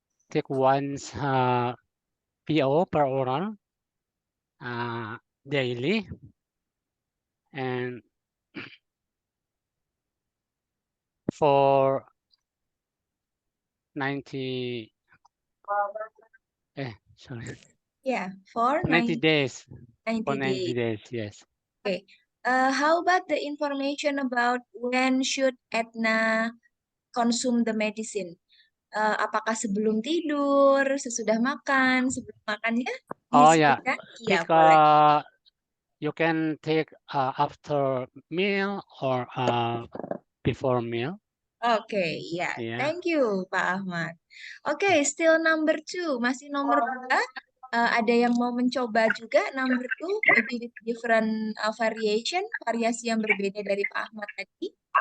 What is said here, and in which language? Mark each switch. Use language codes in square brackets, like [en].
[en] Take once PO per oral daily, and for 90 sorry Yeah, for 90 days. 90 For 90 days. days, yes. Okay. How about the information about when should Etna consume the medicine? [id] Apakah sebelum tidur, sesudah makan, sebelum makannya? [en] Oh yeah, [id] Disebutkan? Iya, [en] take [id] boleh. [en] you can take after meal or before meal. [id] Oke, ya. [en] Yeah. Thank you, Pak Ahmad. Oke, still number 2. [id] Masih nomor 2. Ada yang mau mencoba juga [en] number 2, maybe with different variation, [id] variasi yang berbeda dari Pak Ahmad tadi.